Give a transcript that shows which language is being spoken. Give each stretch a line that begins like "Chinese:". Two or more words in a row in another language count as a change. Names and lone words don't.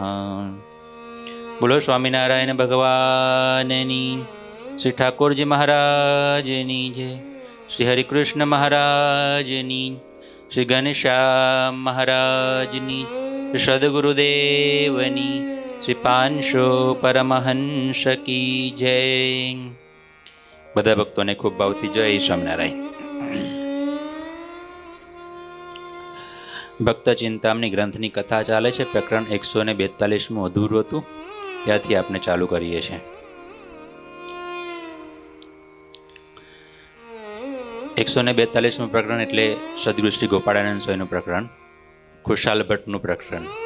Gujarati: બોલો સ્વામિનારાયણ ભગવાનની, શ્રી ઠાકુરજી મહારાજની જય, શ્રી હરિકૃષ્ણ મહારાજની, શ્રી ગણેશા મહારાજની, સદ્ગુરુદેવની, શ્રી પાંશો પરમહંસ
Hindi: की जय।
Gujarati: બધા ભક્તોને ખૂબ ભાવથી જય સ્વામિનારાયણ। ભક્ત ચિંતામણી ગ્રંથની કથા ચાલે છે। પ્રકરણ 142 અધૂરું હતું, ત્યાંથી આપણે ચાલુ કરીએ છીએ। 142મું પ્રકરણ એટલે સદગુરુ શ્રી ગોપાળાનંદ સ્વામીનું પ્રકરણ, ખુશાલ ભટ્ટનું પ્રકરણ।